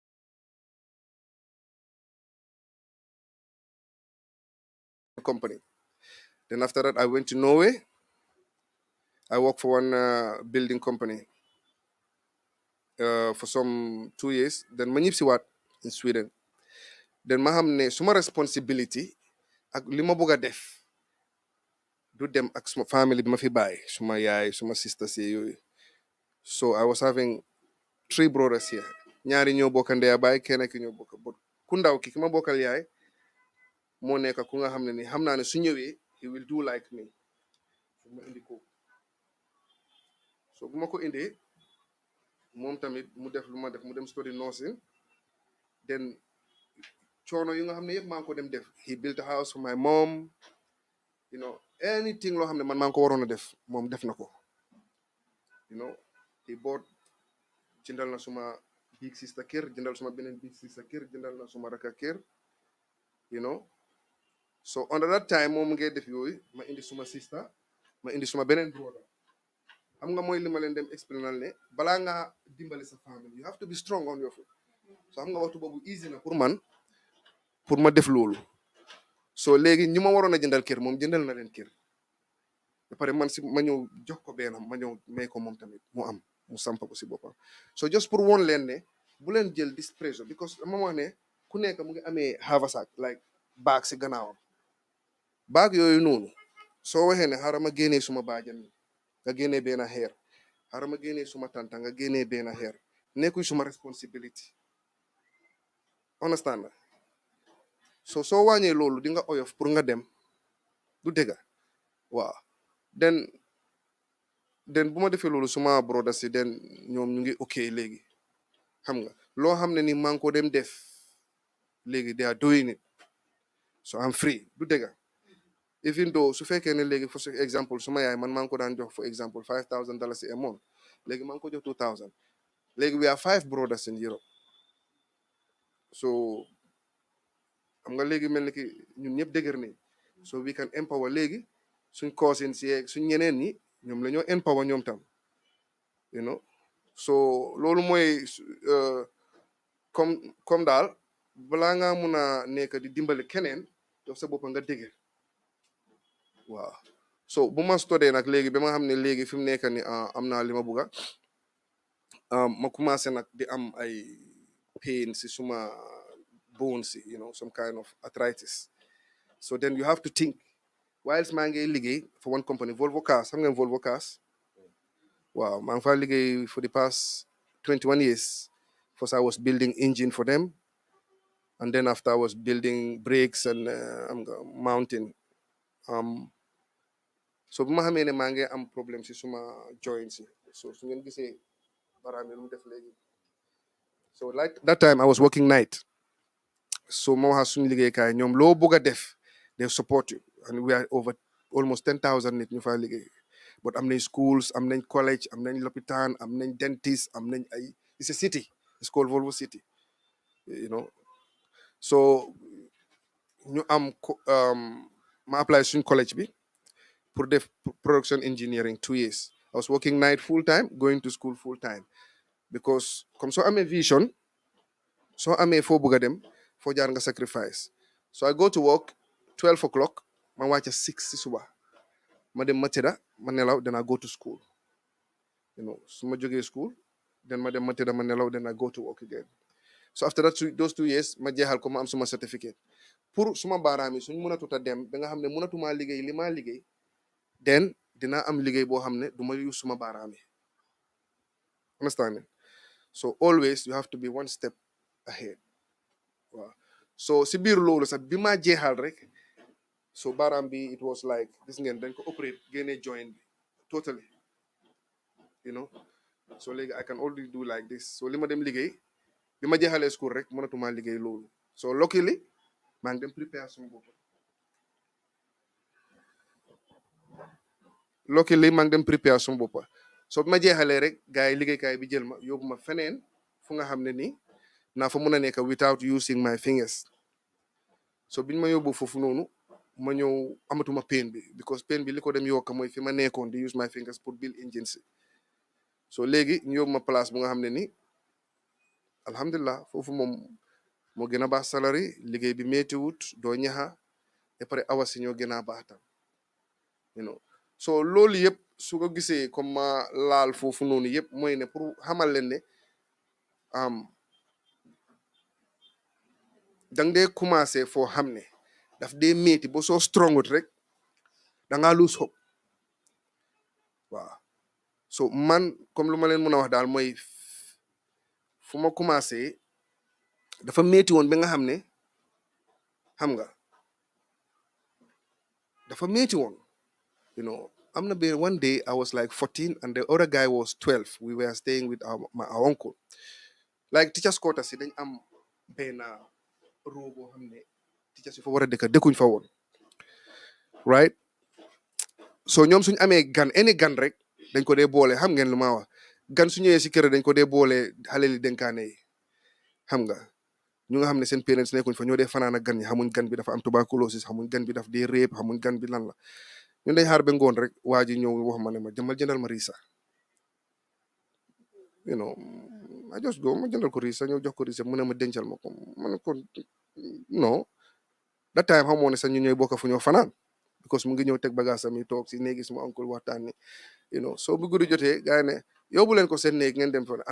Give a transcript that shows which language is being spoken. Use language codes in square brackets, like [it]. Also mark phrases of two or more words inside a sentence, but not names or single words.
[en] company then after that I went to Norway I worked for one building company for some 2 years then ma [wo] ñib si waat [en] in Sweden then [wo] ma xam ne suma responsibility ak li ma bëgg a def du dem ak suma family bi ma fi bàyyi suma yaay suma sister si yooyu [en] so I was having 3 brothers here [wo] ñaari ñoo bokka ndeya baay kenn ki ñoo bokka but ku ndaw ki ma bokkal yaay moo nekk ku nga xam ne ni xam naa ne su ñëwee [en] he will do like me [wo] ma indi ko so bu ma ko indee moom tamit mu def lu ma def mu dem [en] study nursing [wo] then coono yu nga xam ne yëpp maa ngi ko dem def [en] he built a house for my mom [wo] anything loo xam ne man maa ngi ko waroon a def moom def na ko [en] he bought [wo] jëndal na suma [en] big sister [wo] kër jëndal suma beneen [en] big sister [wo] kër jëndal na suma raka kër [en] you know so under that time [wo] moom mu ngay def yooyu ma indi suma sister ma indi suma beneen brother xam nga mooy li ma leen dem explainal ne balaa ngaa dimbale sa family [en] you have to be strong on your feet so [wo] xam nga waxtu boobu easy na pour man pour ma def loolu so léegi ñu ma waroon a jëndal kër moom jëndal na leen kër ba pare man si ma ñëw jox ko benn ma ñëw may ko moom tamit mu am mu sampa ko si boppam so just pour woon leen ne bu leen jël [en] this pressure because [wo] dama wax ne ku nekk mu ngi amee haversack like baag si gannaawam baag yooyu noonu soo waxee ne xaaral ma génnee suma baajan nga génnee benn xeer xaaral ma génnee suma tanta nga génnee benn xeer nekkuy suma responsibility understand na so soo wàññee loolu di nga oyof pour nga dem du dëgga waaw den bu ma defee loolu suma broda si den ñoom ñu ngi ok léegi xam nga loo xam ne ni maa ngi ko dem def léegi [en] they are doing it so I'm free [wo] du dëgga [en] even though [wo] su fekkee ne léegi [en] for example [wo] suma yaay man maa ngi ko daan jox [en] for example $5,000 a month [wo] léegi maa ngi ko jox 2,000 léegi [en] we are 5 brothers in Europe so [wo] xam nga léegi mel ni ki ñun ñëpp dëgër nañ [en] so we can empower [wo] léegi suñ cousins yeeg suñ ñeneen ñi ñoom la ñoo empower ñoom tam [en] you know so [wo] loolu mooy comme daal balaa ngaa mun a nekk di dimbali keneen yow sa bopp nga dëgër waaw so bu ma study nag léegi ba ma xam ne léegi fi mu nekk ni am naa li ma bugga ma commencé nag di am ay pain si suma [en] bones you know some kind of arthritis so then you have to think whilst [wo] maa ngi liggéey [en] for one company Volvo Cars [wo] xam ngeen Volvo Cars waaw maa ngi fa liggéey [en] for the past 21 years first I was building engine for them and then after I was building brakes and mounting [wo] so bu ma xamee ne maa ngi am problème si suma joints yi so su ngeen gisee baraam yi lu mu def léegi [en] so like that time I was working night so [wo] ma waxa suñu liggéeykaay ñoom loo bëgg a def [en] they support you and we are over almost 10,000 [wo] nit ñu fa liggéey but am nañ schools am nañ college am nañ lopitaan am nañ dentist am nañ ay [en] it's a city it's called Volvo City you know so [wo] ñu am ma apply suñ college bi pour def [en] production engineering 2 years I was working night full time going to school full time because [wo] comme soo amee vision soo amee foo bëgg a dem foo jaar nga sacrifice [en] so I go to work 12 o'clock [wo] ma wàcca 6 si suba ma dem ma tëdda ma nelaw [en] then I go to school you know [wo] su ma jógee [en] school then [wo] ma dem ma tëdda ma nelaw [en] then I go to work again so after that those 2 years [wo] ma jeexal ko ma am suma certificate pour suma baaraam yi suñ mënatut a dem ba nga xam ne mënatumaa liggéey li maa liggéey then dinaa am liggéey boo xam ne du ma use suma baaraam yi [en] understand so always you have to be one step ahead [wo] waaw so si biir loolu sax bi ma jeexal rek so baaraam bi [en] it was like [wo] gis ngeen dañ ko operate génne joint bi totally [en] you know so [wo] léegi [en] I can only do like this so [wo] li ma dem liggéey bi ma jeexalee school rek mënatuma liggéey loolu [en] so luckily [wo] maa ngi dem prepare suma bopp so bi ma jeexalee rek gars yi liggéeykaay bi jël ma yóbbu ma feneen fu nga xam ne nii naa fa mun a nekk [en] without using my fingers so [wo] biñ ma yóbbu foofu noonu ma ñëw amatuma pain bi because pain bi li ko dem yokka mooy fi ma nekkoon di [en] use my fingers [wo] pour [en] build engines [wo] so léegi ñu yóbbu ma place bu nga xam ne ni alhamdulilah foofu moom moo gën a baax salary liggéey bi méttiwut doo ñaxa et pare awa si ñoo gën a baax tam [en] you know so [wo] loolu yëpp su ko gisee comme ma laal foofu noonu yëpp mooy ne pour xamal leen ne dang dee commencé foo xam ne daf dee métti ba soo strongut rek da ngaa [en] lose hope [wo] waaw so man comme lu ma leen mën a wax daal mooy fu ma commencé dafa métti woon ba nga xam ne xam nga dafa métti woon [en] you know [wo] am na benn [en] one day I was like 14 and the other guy was 12 we were staying with our uncle like teachers quarters [wo] si dañ am benn roo boo xam ne teachers yi fa war a dëkkuñ fa woon right so ñoom suñ amee gan any gan rek dañ ko dee boole xam ngeen lu ma wax gan su ñëwee si kër dañ ko dee boole xale li dénkaane yi xam nga ñu nga xam ne seen parents nekkuñ fa ñoo dee fanaan ak gan ñi xamuñ gan bi dafa am tuberculosis xamuñ gan bi daf dee réeb xamuñ gan bi lan la ñun dañ xaar ba ngoon rek waa ji ñëw wax ma ne ma jëmal jëndal ma riisa [en] you know I just go [wo] ma jëndal ko riisa ñëw jox ko riisa mu ne ma dencal ma ko ma ne ko non [en] that time [wo] xamoo ne sax ñu ñooy bokk fu ñoo fanaan because mu ngi ñëw teg bagage am yi toog si néegi suma uncle waxtaan ni so bu guddi jotee gars yi ne yóbbu leen ko seen néeg ngeen dem fa and